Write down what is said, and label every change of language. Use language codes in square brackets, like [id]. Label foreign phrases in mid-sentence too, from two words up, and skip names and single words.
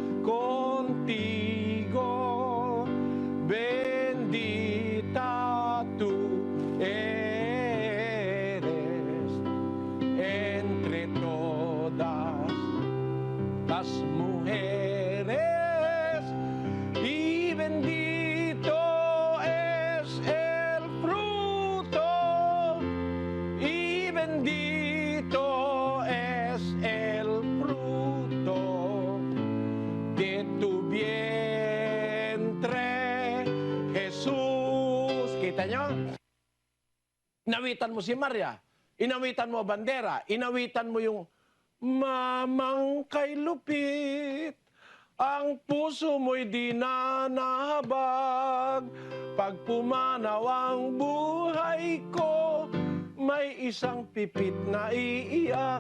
[es] contigo, bendita tú eres entre todas las mujeres, y bendito es el fruto, y bendito es el fruto de tu vientre, Jesús. [tl] Kita nyo? Nawitan mo si Maria. Inawitan mo bandera, inawitan mo yung mamang kay lupit, ang puso mo'y di na nahabag. Pag pumanaw ang buhay ko, may isang pipit na iiyak.